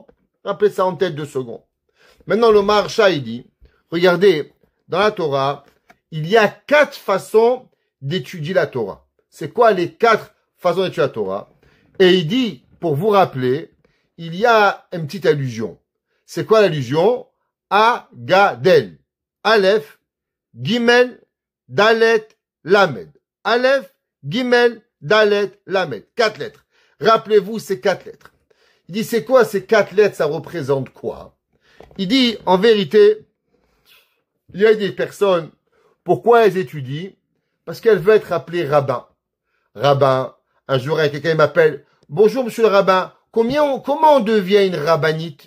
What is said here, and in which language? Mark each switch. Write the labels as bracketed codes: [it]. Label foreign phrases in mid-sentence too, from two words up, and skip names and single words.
[fr] Rappelez ça en tête 2 secondes. Maintenant, le Maharsha, il dit, regardez, dans la Torah, il y a 4 façons d'étudier la Torah. C'est quoi les 4 façons d'étudier la Torah? Et il dit, pour vous rappeler, il y a une petite allusion. C'est quoi l'allusion? Agadel. [he] אלף, גימל, דלת, למד. אלף, גימל, דלת, למד. [fr] 4 lettres. Rappelez-vous ces 4 lettres. Il dit, c'est quoi ces 4 lettres, ça représente quoi? Il dit, en vérité, il y a des personnes, pourquoi elles étudient? Parce qu'elles veulent être appelées rabbin. Rabbin, un jour, il y a quelqu'un qui m'appelle, bonjour monsieur le rabbin, comment on devient une rabbinite?